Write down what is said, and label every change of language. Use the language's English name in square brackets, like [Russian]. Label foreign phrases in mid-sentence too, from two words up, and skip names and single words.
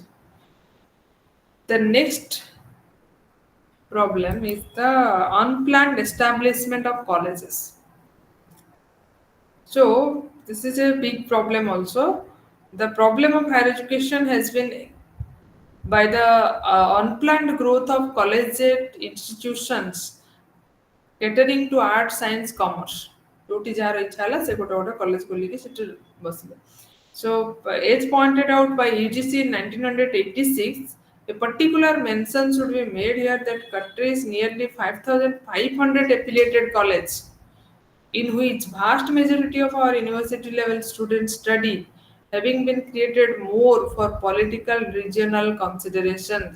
[English] The next problem is the unplanned establishment of colleges. So this is a big problem also. The problem of higher education has been by the unplanned growth of collegiate institutions catering to art, science, commerce. [Odia] ଯୋଉଠି ଯାହାର ଇଚ୍ଛା ହେଲା ସେ ଗୋଟେ ଗୋଟେ କଲେଜ ଖୋଲିକି ସେଠି ବସିଲେ. [English] So, as pointed out by UGC in 1986, a particular mention should be made here that country's nearly 5,500 affiliated colleges, in which vast majority of our university level students study, having been created more for political regional considerations.